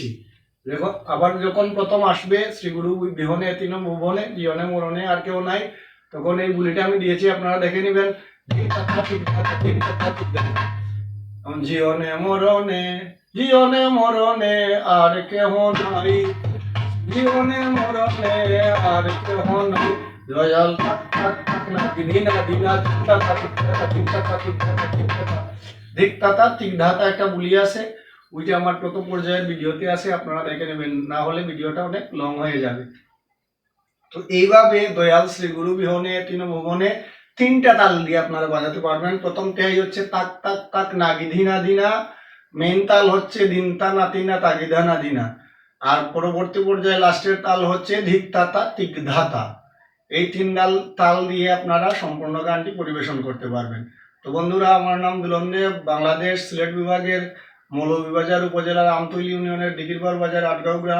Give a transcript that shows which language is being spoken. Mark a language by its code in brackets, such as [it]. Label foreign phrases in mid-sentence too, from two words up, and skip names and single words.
[bn] দেখো আবার যখন প্রথম আসবে শ্রী গুরু বিহনে তিন ভুবনে জীবনে মরণে আর কেউ নাই, তখন এই বুলিটা আমি দিয়েছি, আপনারা দেখে নিবেন। ধিক্তাতা তিক্তাতা ধিক্তাতা তিক্তাতা, জীবনে মরণে জীবনে মরণে আর কেহ নাই, জীবনে মরণে আর কেহ নাই দয়াল দিনা দিনা তিক্তাতা তিক্তাতা তিক্তাতা তিক্তাতা তিক্তাতা। ধিক্তাতা তিক্তাতা একটা বুলি আছে, ওইটা আমার প্রথম পর্যায়ের ভিডিওতে আছে, আপনারা দেখে নেবেন, না হলে ভিডিওটা অনেক লং হয়ে যাবে। তো এইভাবে দয়াল শ্রী গুরু বিহনে তিন ভুবনে তিনটা তাল দিয়ে আপনারা বাজাতে পারবেন। প্রথমটাই হচ্ছে তাক তাক তাক নাগিধিনা দিনা, মেন তাল হচ্ছে দিনতা নাতিনা তাগিদা না দিনা, আর পরবর্তী পর্যায়ে লাস্টের তাল হচ্ছে ধিক্তাতা তিক্ধাতা। এই তিন তাল দিয়ে আপনারা সম্পূর্ণ গানটি পরিবেশন করতে পারবেন। তো বন্ধুরা, আমার নাম দুলন দেব, বাংলাদেশ সিলেট বিভাগের মৌলভীবাজার উপজেলার আমতলী ইউনিয়নের দিঘিরপাড় বাজার আটগাঁও গ্রাম।